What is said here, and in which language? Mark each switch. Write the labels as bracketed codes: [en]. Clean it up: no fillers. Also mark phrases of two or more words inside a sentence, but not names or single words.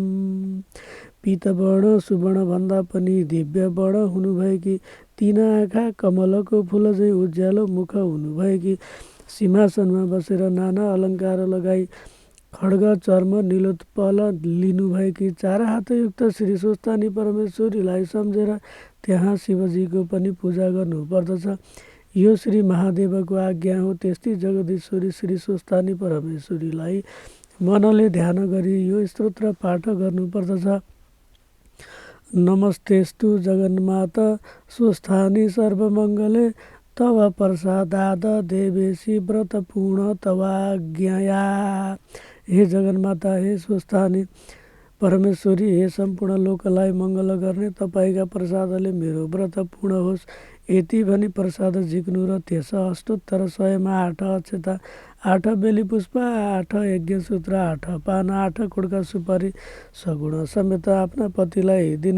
[ne] पीतवर्ण सुवर्ण पनि दिव्य वर्ण हुनुभएकी, तीन आँखा कमलको फुल झैँ उज्यालो मुख हुनुभएकी, सिंहासनमा बसेर नाना अलङ्कार लगाई खड्ग चर्म नीलोत्पल लिनुभएकी, चार हातयुक्त श्री स्वस्थानी परमेश्वरीलाई सम्झेर त्यहाँ शिवजीको पनि पूजा गर्नुपर्दछ। यो श्री महादेवको आज्ञा हो। त्यस्तै जगदीश्वरी श्री स्वस्थानी परमेश्वरीलाई मनले ध्यान गरी यो स्तोत्र पाठ गर्नुपर्दछ। [sa] नमस्तेस्तु जगन्माता स्वस्थानी सर्वमङ्गले तव प्रसादाद देवेशी व्रत पूर्ण तवाज्ञया। [ne] हे जगन्माता, हे स्वस्थानी परमेश्वरी, हे सम्पूर्ण लोकलाई मङ्गल गर्ने तपाईँका प्रसादले मेरो व्रत पूर्ण होस्। यति भनी प्रसाद झिक्नु र त्यस अष्टोत्तर 100मा 8 अक्षता, 8 बेली पुष्प, 8 यज्ञसूत्र, 8 पान, 8 कुड्का सुपारी सगुण समेत आफ्ना पतिलाई दिनु।